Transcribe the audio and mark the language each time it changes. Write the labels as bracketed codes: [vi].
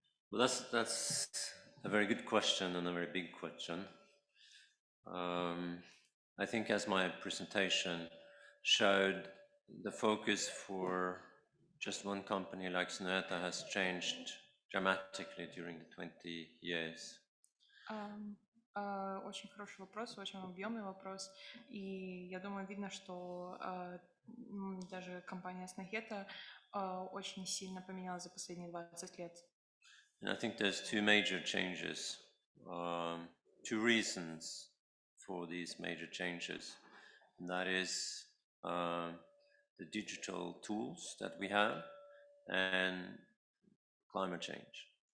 [en] Well, that's a very good question and a very big question. I think as my presentation showed, the focus for just one company like Snöhetta has changed dramatically during the 20 years. [ru] Очень хороший вопрос, очень объемный вопрос, и я думаю, видно, что даже компания Snöhetta очень сильно поменялась за последние 20 лет. [en] And I think there's two major changes, two reasons for these major changes. And that is the digital tools that we have and climate change.